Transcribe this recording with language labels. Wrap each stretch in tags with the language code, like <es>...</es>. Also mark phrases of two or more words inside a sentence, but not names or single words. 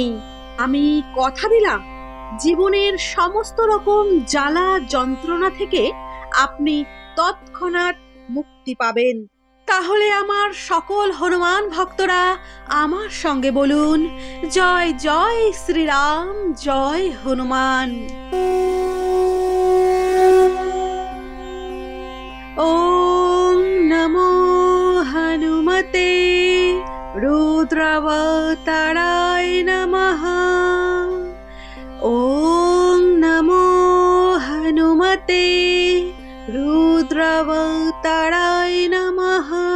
<bn>আমি কথা দিলাম, জীবনের সমস্ত রকম জ্বালা যন্ত্রণা থেকে আপনি তৎক্ষণাৎ মুক্তি পাবেন। তাহলে আমার সকল হনুমান ভক্তরা আমার সঙ্গে বলুন, জয় জয় শ্রীরাম, জয় হনুমান।</bn> <sa>ওম নমো হনুমতে রুদ্রাবতারায় নমঃ। ওম নমো হনুমতে রুদ্রাবতারায় নমঃ।</sa>